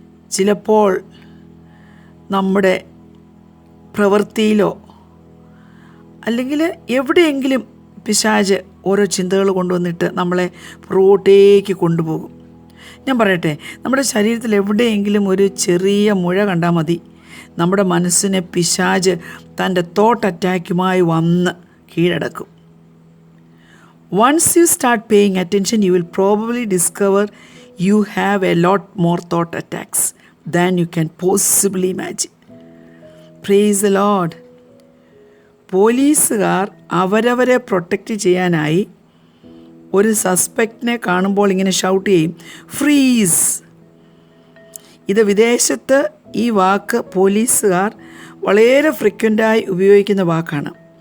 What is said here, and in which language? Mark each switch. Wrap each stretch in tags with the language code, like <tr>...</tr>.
<ml>ചിലപ്പോൾ നമ്മുടെ പ്രവൃത്തിയിലോ അല്ലെങ്കിൽ എവിടെയെങ്കിലും പിശാച് ഓരോ ചിന്തകൾ കൊണ്ടുവന്നിട്ട് നമ്മളെ പുറകോട്ടേക്ക് കൊണ്ടുപോകും. ഞാൻ പറയട്ടെ, നമ്മുടെ ശരീരത്തിൽ എവിടെയെങ്കിലും ഒരു ചെറിയ മുഴ കണ്ടാൽ മതി, നമ്മുടെ മനസ്സിനെ പിശാച് തൻ്റെ തോട്ട് അറ്റാക്കുമായി വന്ന് കീഴടക്കും.</ml> <en>Once you start paying attention, you will probably discover you have a lot more thought attacks than you can possibly imagine. Praise the Lord.</en> <ml>പോലീസുകാർ അവരവരെ പ്രൊട്ടക്റ്റ് ചെയ്യാനായി ഒരു സസ്പെക്റ്റിനെ കാണുമ്പോൾ ഇങ്ങനെ ഷൗട്ട് ചെയ്യും, ഫ്രീസ്. ഇത് വിദേശത്ത് ഈ വാക്ക് പോലീസുകാർ വളരെ ഫ്രീക്വൻ്റായി ഉപയോഗിക്കുന്ന വാക്കാണ്.</ml>